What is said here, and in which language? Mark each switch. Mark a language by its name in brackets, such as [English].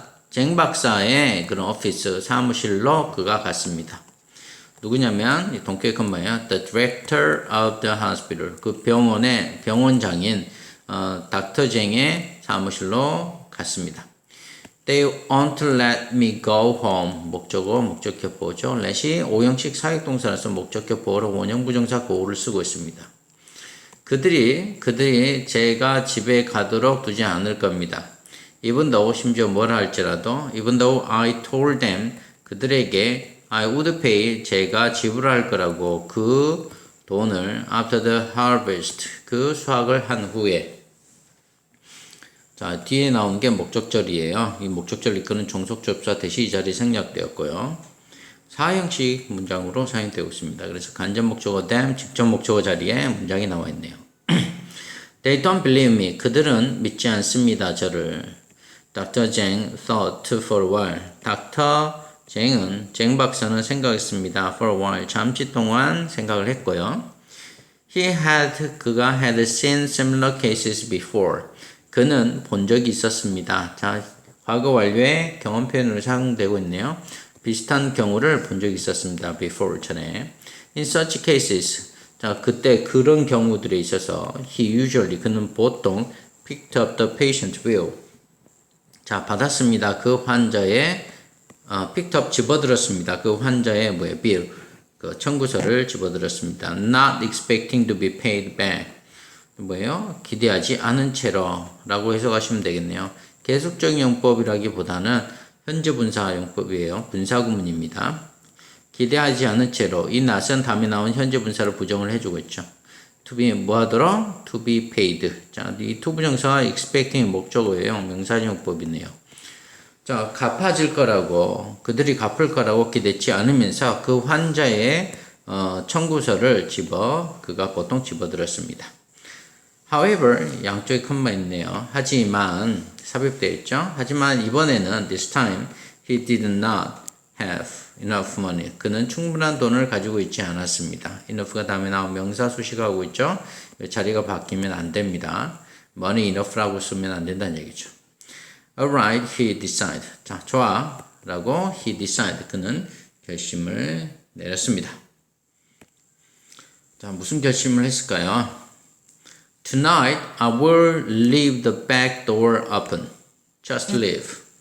[Korean] 쟁 박사의 그런 오피스 사무실로 그가 갔습니다. 누구냐면 이 동격의 컴마예요. [English] The director of the hospital. [Korean] 그 병원장인 닥터 쟁의 사무실로 갔습니다. [English] They won't let me go home. [Korean] 목적격 보호죠. let이 오형식 사역동사라서 목적격 보호로 원형 부정사 go를 쓰고 있습니다. 그들이 제가 집에 가도록 두지 않을 겁니다. [English] even though [Korean] 심지어 뭐라 할지라도 [English] even though I told them [Korean] 그들에게 [English] I would pay [Korean] 제가 지불할 거라고 그 돈을 [English] after the harvest [Korean] 그 수확을 한 후에 자, 뒤에 나온 게 목적절이에요. 이 목적절 이끄는 종속접사 대시 이 자리 생략되었고요. 사형식 문장으로 사용되고 있습니다. 그래서 간접 목적어 them, 직접 목적어 자리에 문장이 나와 있네요. [English] They don't believe me. [Korean] 그들은 믿지 않습니다. 저를. [English] Dr. Zhang thought for a while. [Korean] 쟁 박사는 생각했습니다. [English] For a while. [Korean] 잠시 동안 생각을 했고요. 그가 [English] had seen similar cases before. [Korean] 그는 본 적이 있었습니다. 자, 과거 완료의 경험 표현으로 사용되고 있네요. 비슷한 경우를 본 적이 있었습니다. before 전에. [English] In such cases. [Korean] 자, 그때 그런 경우들에 있어서 그는 보통 [English] picked up the patient bill. [Korean] 자, 받았습니다. 그 환자의 [English] picked up [Korean] 집어들었습니다. 그 환자의 bill. 그 청구서를 집어들었습니다. [English] Not expecting to be paid back. [Korean] 기대하지 않은 채로 라고 해석하시면 되겠네요. 계속적인 용법이라기보다는 현재 분사 용법이에요. 분사구문입니다. 기대하지 않은 채로 이 낯선 다음에 나온 현재 분사를 부정을 해주고 있죠. [English] to be [Korean] 뭐하도록? [English] to be paid. [Korean] 자, 이 to 부정사와 expecting이 목적어예요. 명사용법이네요. 자, 갚아질 거라고 그들이 갚을 거라고 기대치 않으면서 그 환자의 청구서를 그가 보통 집어들었습니다. However, 양쪽에 콤마 있네요. 하지만 삽입되어 있죠. 하지만 이번에는 [English] this time he did not have enough money. [Korean] 그는 충분한 돈을 가지고 있지 않았습니다. enough가 다음에 나온 명사 수식하고 있죠. 자리가 바뀌면 안 됩니다. money enough라고 쓰면 안 된다는 얘기죠. [English] Alright, he decided. [Korean] 자, 좋아. 라고 [English] he decided. [Korean] 그는 결심을 내렸습니다. 자, 무슨 결심을 했을까요? [English] Tonight, I will leave the back door open. Just leave.